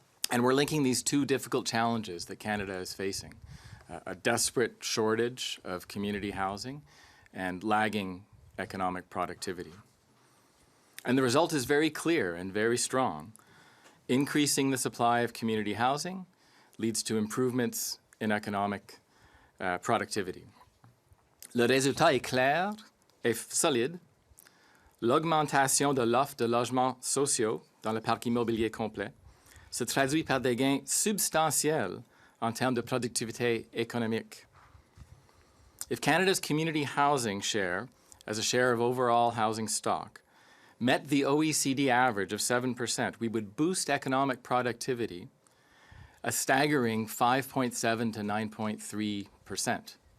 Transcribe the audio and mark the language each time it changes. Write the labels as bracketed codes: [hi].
[en] And we're linking these two difficult challenges that Canada is facing, a desperate shortage of community housing and lagging economic productivity. And the result is very clear and very strong. Increasing the supply of community housing leads to improvements in economic productivity. [fr] Le résultat est clair et solide. L'augmentation de l'offre de logements sociaux dans le parc immobilier complet se traduit par des gains substantiels en termes de productivité économique. [en] If Canada's community housing share, as a share of overall housing stock, met the OECD average of 7%, we would boost economic productivity a staggering 5.7 to 9.3%.